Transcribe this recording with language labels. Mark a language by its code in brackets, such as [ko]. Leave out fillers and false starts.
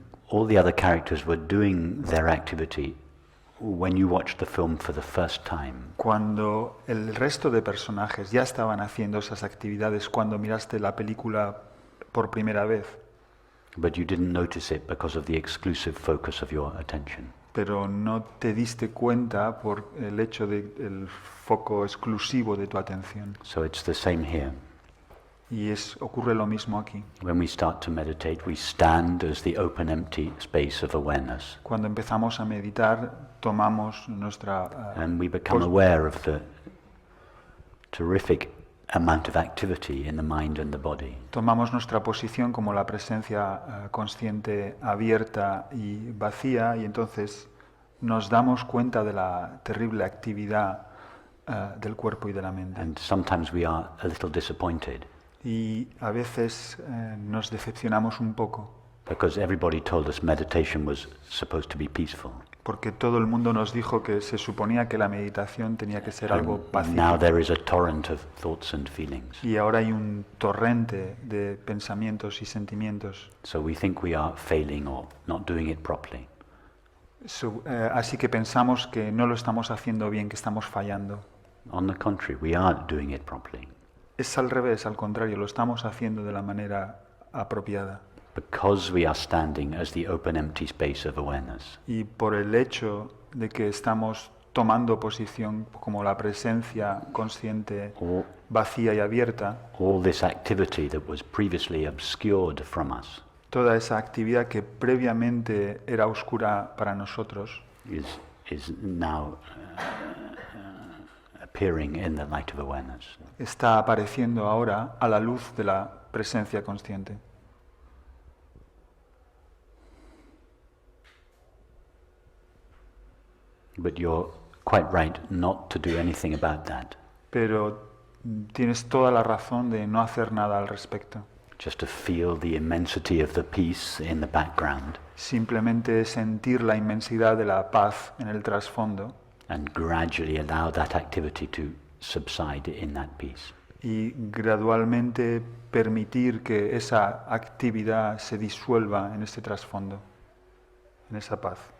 [en] All the other characters were doing their activity when you watched the film for the first time. [es] Cuando el resto de personajes ya estaban haciendo esas actividades cuando miraste la película por primera vez, [en] But you didn't notice it because of the exclusive focus of your attention. [es] pero no te diste cuenta por el hecho del foco exclusivo de tu atención. [en] So it's the same here. [es] Y ocurre lo mismo aquí. [en] When we start to meditate, we stand as the open, empty space of awareness. [es] Cuando empezamos a meditar, tomamos nuestra... [en] And we become aware of the terrific amount of activity in the mind and the body. [es] Tomamos nuestra posición como la presencia consciente abierta y vacía, y entonces nos damos cuenta de la terrible actividad del cuerpo y de la mente. [en] And sometimes we are a little disappointed [es] Y a veces nos decepcionamos un poco, [en] because everybody told us meditation was supposed to be peaceful. [es] porque todo el mundo nos dijo que se suponía que la meditación tenía que ser algo [en] And now [es] pacífico. [en] there is a torrent of thoughts and feelings. [es] Y ahora hay un torrente de pensamientos y sentimientos. [en] So we think we are failing or not doing it properly. [es] Así que pensamos que no lo estamos haciendo bien, que estamos fallando. [en] On the contrary, we are doing it properly. [es] Es al revés, al contrario, lo estamos haciendo de la manera apropiada. [en] Because we are standing as the open, empty space of awareness. [es] Y por el hecho de que estamos tomando posición como la presencia consciente, [en] All, [es] vacía y abierta, [en] all this activity that was previously obscured from us [es] toda esa actividad que previamente era oscura para nosotros, [en] is now appearing in the light of awareness. [es] está apareciendo ahora a la luz de la presencia consciente. [en] But you're quite right not to do anything about that. [es] Pero tienes toda la razón de no hacer nada al respecto. [en] Just to feel the immensity of the peace in the background [es] Simplemente sentir la inmensidad de la paz en el trasfondo [en] and gradually allow that activity to subside in that peace. [es] y gradualmente permitir que esa actividad se disuelva en ese trasfondo, en esa paz.